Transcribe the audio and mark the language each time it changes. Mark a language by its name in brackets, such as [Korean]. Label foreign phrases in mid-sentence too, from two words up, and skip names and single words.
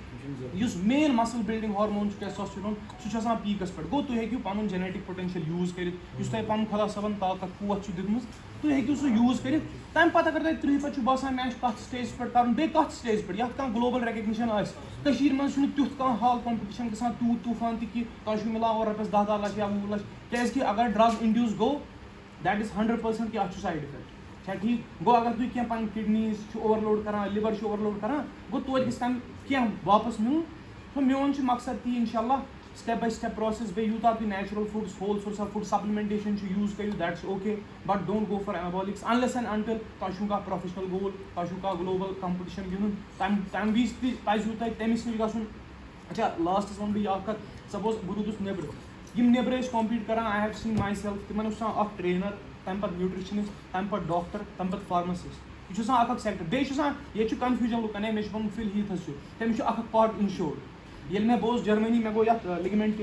[Kashmiri] یُس [English] main muscle building hormone [Kashmiri] چھُ ٹیسٹوسٹیرون سُہ چھُ آسان پیٖکَس پٮ۪ٹھ گوٚو تُہۍ ہیٚکِو پَنُن [English] genetic potential use [Kashmiri] کٔرِتھ یُس تۄہہِ پَنُن خۄدا صٲبَن طاقت قوت چھُ دیُتمُت تُہۍ ہیٚکِو سُہ یوٗز کٔرِتھ تَمہِ پَتہٕ اگر تۄہہِ 30 پَتہٕ چھُ باسان مےٚ آسہِ تَتھ سٹیجَس پٮ۪ٹھ کَرُن بیٚیہِ کَتھ سٹیجَس پٮ۪ٹھ یَتھ کانٛہہ [English] global recognition [Kashmiri] آسہِ کٔشیٖرِ منٛز چھُنہٕ تیُتھ کانٛہہ حال کَمپِٹِشَن گژھان تیوٗت طوٗفان تہِ کہِ تۄہہِ چھُو مِلان اورٕ رۄپیَس 10 لَچھ یا 20 لَچھ کیٛازِکہِ اگر [English] drug induced [Kashmiri] گوٚو [English] that is 100% [Kashmiri] کہِ اَتھ چھُ [English] side effect [Kashmiri] چھا ٹھیٖک گوٚو اگر تُہۍ کینٛہہ پَنٕنۍ کِڈنیٖز چھُ اوٚوَرلوڈ کَران لِوَر چھُ اوٚوَرلوڈ کَران گوٚو توتہِ گژھِ تَمہِ کینٛہہ واپَس میلُن تو میون چھُ مقصد تی [Arabic] اِنشاء اللہ [English] step by step process [Kashmiri] بیٚیہِ یوٗتاہ تُہۍ [English] natural foods whole source of food supplementation [Kashmiri] چھُ یوٗز کٔرِو [English] that's okay but don't go for anabolics unless and until [Kashmiri] تۄہہِ چھُو کانٛہہ [English] professional goal [Kashmiri] تۄہہِ چھُو کانٛہہ [English] global competition [Kashmiri] گِنٛدُن تَمہِ وِزِ تہِ پَزِوٕ تۄہہِ تٔمِس نِش گژھُن اچھا لاسٹس وَنہٕ بہٕ یہِ اکھ کَتھ سپوز بہٕ روٗدُس نیٚبرٕ یِم نیٚبرٕ ٲسۍ کَمپیٖٹ کران [English] I have seen my self [Kashmiri] تِمن اوس آسان اکھ ٹرینر تَمہِ پَتہٕ نیوٗٹرِشنِسٹ تَمہِ پَتہٕ ڈاکٹر تَمہِ پَتہٕ فارماسِسٹ یہِ چھُ آسان اکھ سیکٹر بیٚیہِ چھُ آسان ییٚتہِ چھُ کنفیوٗجن لُکن ہے مےٚ چھُ پَنُن [English] full health [Kashmiri] چھُ تٔمِس چھُ اکھ [English] part insured [Kashmiri] ییٚلہِ مےٚ بہٕ اوسُس جرمنی مےٚ گوٚو یَتھ لِگمٮ۪نٹ